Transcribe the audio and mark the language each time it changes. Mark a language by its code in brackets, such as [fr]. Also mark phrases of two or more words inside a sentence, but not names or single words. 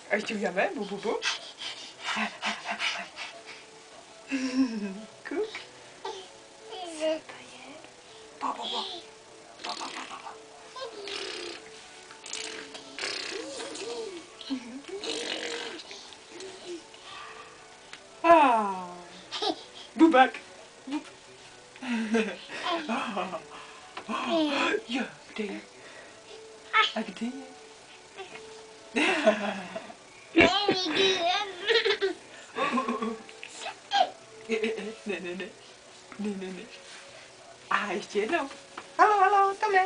[cs] Teď uděláme bu, bu, bu. Kuk. Co to je? Bo, bo, bo. Bo, bo, bo, bo. Bubak. Bub. Jo, kde je? A kde je? Ne, ne, ne. Ne, ne, ne. A ještě jednou. Halo, halo, Tome.